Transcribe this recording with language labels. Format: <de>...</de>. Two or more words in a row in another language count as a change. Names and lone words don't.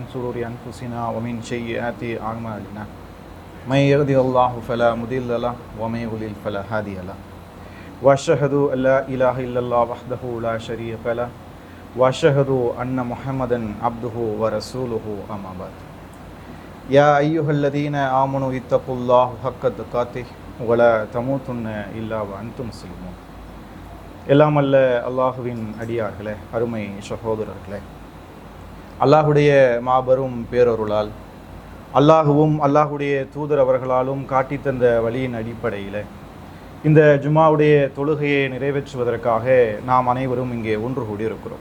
<ar>شرور أنفسنا ومن سيئات أعمالنا من يهده الله فلا مضل له ومن يضلل فلا هادي له وأشهد أن لا إله إلا الله وحده لا شريك له وأشهد أن محمدا عبده ورسوله أما بعد يا أيها الذين آمنوا اتقوا الله حق تقاته ولا تموتن إلا وأنتم مسلمون.</ar> <ta>எல்லாம் அல்ல அல்லாஹுவின் அடியார்களே, அருமை சகோதரர்களே, அல்லாஹுடைய மாபெரும் பேரருளால் அல்லாஹுவும் அல்லாஹுடைய தூதர் அவர்களாலும் காட்டித்தந்த வழியின் அடிப்படையில் இந்த ஜுமாவுடைய தொழுகையை நிறைவேற்றுவதற்காக நாம் அனைவரும் இங்கே ஒன்று கூடியிருக்கிறோம்.</ta>